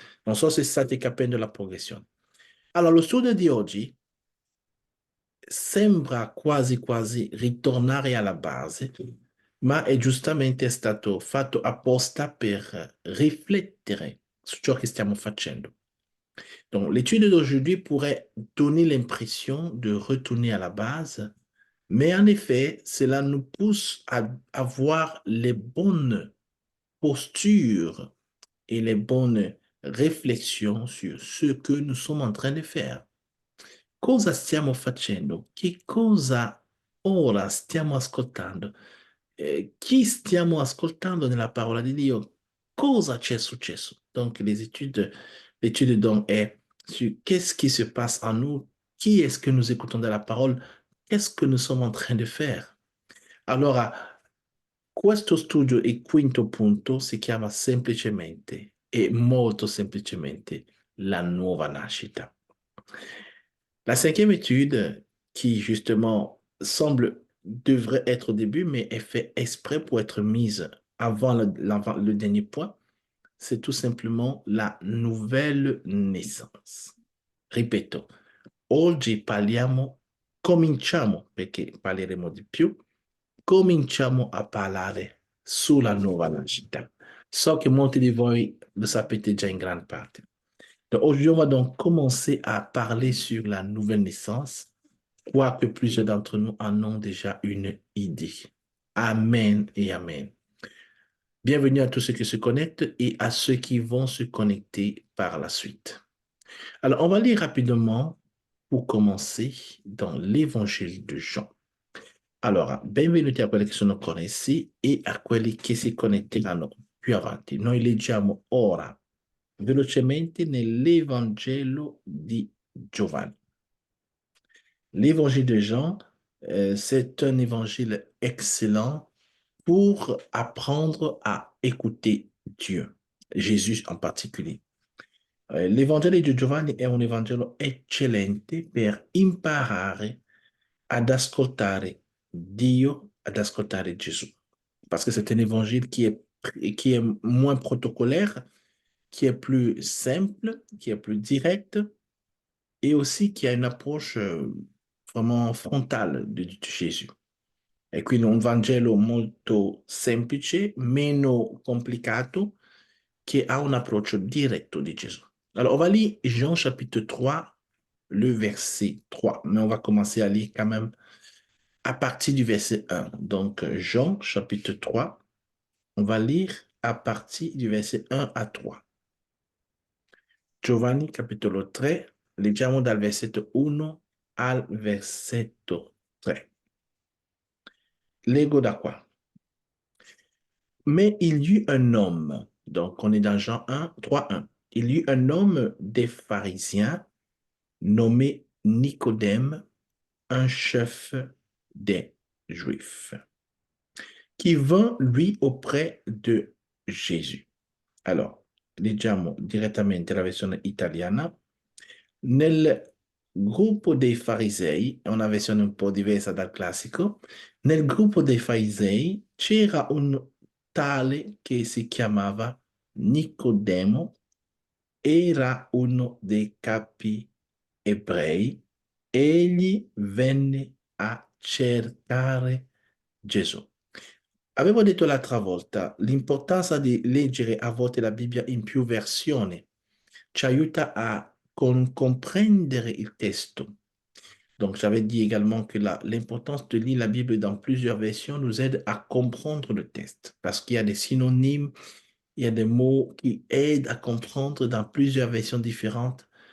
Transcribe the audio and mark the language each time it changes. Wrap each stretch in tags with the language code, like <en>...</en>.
<it>Non so se state capendo la progressione. Allora, lo studio di oggi sembra quasi quasi ritornare alla base, ma è giustamente stato fatto apposta per riflettere su ciò che stiamo facendo.</it> <fr>Donc, l'étude d'aujourd'hui pourrait donner l'impression de retourner à la base, mais en effet, cela nous pousse à avoir les bonnes postures et les bonnes réflexions sur ce que nous sommes en train de faire.</fr> <it>Cosa stiamo facendo? Che cosa ora stiamo ascoltando? Chi stiamo ascoltando nella parola di Dio? Cosa c'è successo?</it> <fr>Donc, l'étude donc est sur qu'est-ce qui se passe en nous, qui est-ce que nous écoutons de la parole, qu'est-ce que nous sommes en train de faire.</fr> <it>Allora, questo studio, il quinto punto, si chiama semplicemente e molto semplicemente la nuova nascita.</it> <fr>La cinquième étude, qui justement semble devrait être au début, mais est fait exprès pour être mise avant le dernier point, c'est tout simplement la nouvelle naissance.</fr> <it>Ripeto, oggi cominciamo, perché parleremo di più, cominciamo a parlare sulla nuova nascita. So che molti di voi lo sapete già in gran parte.</it> <fr>Donc, aujourd'hui, on va donc commencer à parler sur la nouvelle naissance, quoique plusieurs d'entre nous en ont déjà une idée. Amen et Amen. Bienvenue à tous ceux qui se connectent et à ceux qui vont se connecter par la suite. Alors, on va lire rapidement pour commencer dans l'évangile de Jean.</fr> <it>Allora, benvenuti a quelli che sono connessi e a quelli che si connetteranno più avanti. Noi leggiamo ora velocemente nell'Evangelo di Giovanni.</it> <fr>L'évangile de Jean, c'est un évangile excellent pour apprendre à écouter Dieu, Jésus en particolare.</fr> <it>L'Evangelo di Giovanni è un Evangelo eccellente per imparare ad ascoltare Dio, ad ascoltare Gesù.</it> <fr>Parce que c'est un évangile qui est moins protocolaire, qui est plus simple, qui est plus direct et aussi qui a une approche vraiment frontale de Gesù.</fr> <it>E quindi un Vangelo molto semplice, meno complicato,</it> <fr>qui a un approche</fr> <it>diretto di Gesù.</it> <fr>Alors, on va lire Jean chapitre 3, le verset 3, mais on va commencer à lire quand même à partir du verset 1. Donc, Jean chapitre 3, on va lire à partir du verset 1 à 3.</fr> <it>Giovanni capitolo 3, leggiamo dal versetto 1 al versetto 3. Leggo da qua.</it> <fr>Mais il y eut un homme, donc on est dans Jean 1, 3, 1. Il y eut un homme des pharisiens nommé Nicodème, un chef des Juifs, qui vint lui auprès de Gesù.</fr> <it>Alors, leggiamo direttamente la versione italiana. Nel gruppo dei farisei, è una versione un po' diversa dal classico, nel gruppo dei farisei c'era un tale che si chiamava Nicodemo, era uno dei capi ebrei, egli venne a cercare Gesù. Avevo detto l'altra volta, l'importanza di leggere a volte la Bibbia in più versioni ci aiuta a comprendre il testo.</it> <fr>Donc, j'avais dit également que l'importance de lire la Bible dans plusieurs versions nous aide à comprendre le texte, parce qu'il y a des synonymes, il y a des mots qui aident à comprendre dans plusieurs versions différentes.</fr>